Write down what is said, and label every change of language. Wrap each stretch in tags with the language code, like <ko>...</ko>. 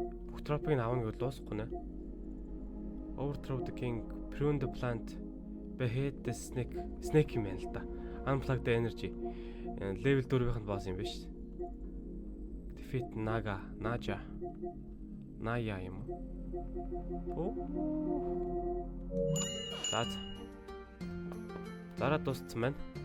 <mn>Бүх тропыг авах нь дуусахгүй нэ.</mn> <en>Overthrow the king, prune the plant, behead the snake</en> <mn>юм байна л да.</mn> <en>Unplug the energy.</en> <mn>Level 4-ийнх нь босс юм биш.</mn> <en>Defeat Naja</en> <mn>юм уу? Зараа дууссан байна.</mn>